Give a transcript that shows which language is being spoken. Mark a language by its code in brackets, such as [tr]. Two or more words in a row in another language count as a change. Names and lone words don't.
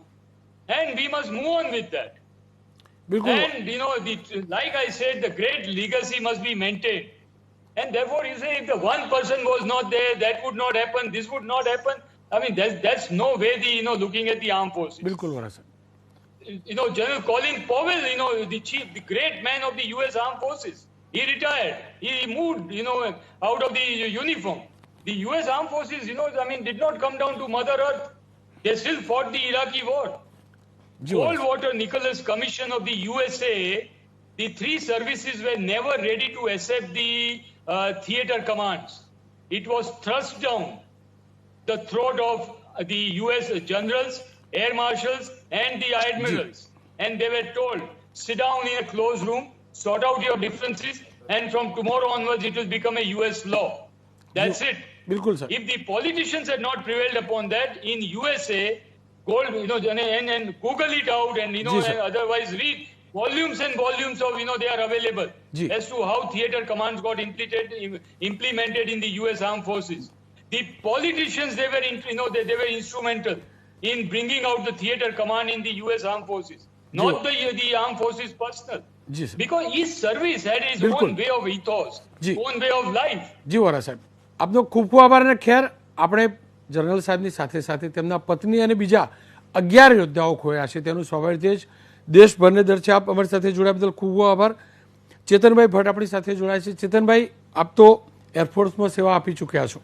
[en] And we must move on with that. [gu] બિલકુલ. [en] And, like I said, the great legacy must be maintained. And therefore, you say, if the one person was not there, that would not happen, this would not happen. I mean, that's no way looking at the armed forces. [gu] બિલકુલ વરા સાહેબ. [en] General Colin Powell, the great man of the U.S. Armed Forces, he retired. He moved, out of the uniform. The U.S. Armed Forces, did not come down to Mother Earth. They still fought the Iraqi war. Goldwater Nicholas Commission of the USA, the three services were never ready to accept the theater commands. It was thrust down the throat of the U.S. generals, air marshals, and the admirals. And they were told, sit down in a closed room, sort out your differences, and from tomorrow onwards it will become a U.S. law. That's it. [gu] બિલકુલ સાહેબ. [en] If the politicians had not prevailed upon that, in USA, and Google it out and, [gu] જી, સર. [en] and otherwise read volumes and volumes of, they are available [gu] Ji. [en] as to how theater commands got implemented in the U.S. Armed Forces. The politicians, they were instrumental in bringing out the theater command in the U.S. Armed Forces, not the armed forces personnel. [gu] જી સર. [en] Because each service had its [gu] Bilkul. [en] own way of ethos, [gu] Ji. [en] own way of life. [gu] જી વરા સાહેબ, આપનો ખૂબ ખૂબ આભાર. અને ખેર આપણે જનરલ સાહેબની સાથે સાથે તેમના પત્ની અને બીજા 11 યોદ્ધાઓ ખોયા છે તેનું સ્વાભાવિક જ દેશભરને દર છે. આપ અમારી સાથે જોડાયા બદલ ખૂબ ખૂબ આભાર. ચેતનભાઈ ભટ્ટ આપણી સાથે જોડાયા છે. ચેતનભાઈ, આપ તો એરફોર્સમાં સેવા આપી ચૂક્યા છો.